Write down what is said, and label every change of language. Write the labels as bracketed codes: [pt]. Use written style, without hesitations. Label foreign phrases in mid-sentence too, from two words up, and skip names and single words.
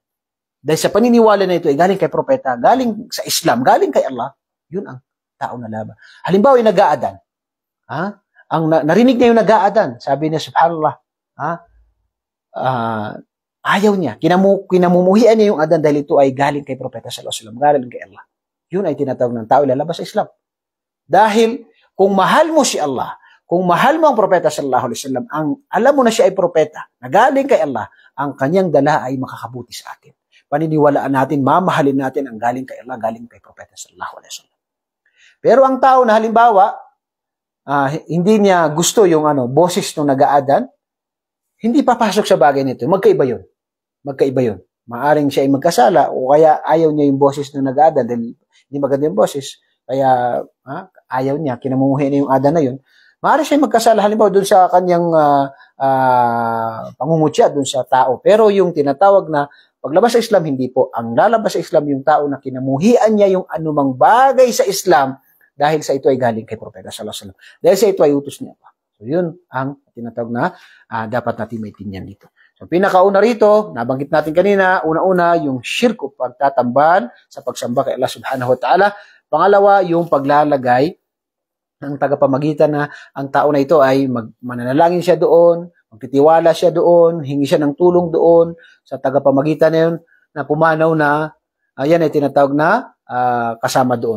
[tl] Dahil sa paniniwala na ito ay galing kay Propeta, galing sa Islam, galing kay Allah, yun ang tao na laban. Halimbawa, yung nag-aadan. Narinig niya yung nag-aadan. Sabi niya, subhanallah, ayaw niya. Kinamumuhian niya yung adan dahil ito ay galing kay Propeta [ar] صلى الله عليه وسلم, [tl] galing kay Allah. Yun ay tinatawag ng tao ilalabas sa Islam. Dahil kung mahal mo si Allah, kung mahal mo ang Propeta [ar] صلى الله عليه وسلم, [tl] alam mo na siya ay propeta, na galing kay Allah, ang kanyang dala ay makakabuti sa atin. Paniniwalaan natin, mamahalin natin ang galing kay Allah, galing kay Propeta [ar] صلى الله عليه وسلم. [tl] Pero ang tao na halimbawa, hindi niya gusto yung boses ng nag-aadan, hindi papasok sa bagay nito. Magkaiba yun. Maaring siya ay magkasala o kaya ayaw niya yung boses ng nag-aadan dahil hindi maganda yung boses. Kaya ayaw niya, kinamumuhi na yung adan na yun. Maaari siya magkasala halimbawa dun sa kanyang pangungutya dun sa tao. Pero yung tinatawag na paglabas sa Islam, hindi po. Ang lalabas sa Islam yung tao na kinamuhian niya yung anumang bagay sa Islam dahil sa ito ay galing kay Propeta [ar] صلى الله عليه وسلم. [tl] Dahil sa ito ay utos niya pa. So yun ang tinatawag na dapat natin maintindihan dito. So pinakauna rito, nabanggit natin kanina, una-una yung shirk o pagtatambal sa pagsamba kay Allah [ar] سبحانه وتعالى. [tl] Pangalawa, yung paglalagay ng tagapamagitan na ang tao na ito ay mananalangin siya doon, magtitiwala siya doon, hingi siya ng tulong doon sa tagapamagitan na yun na pumanaw na yan ay tinatawag na kasama doon.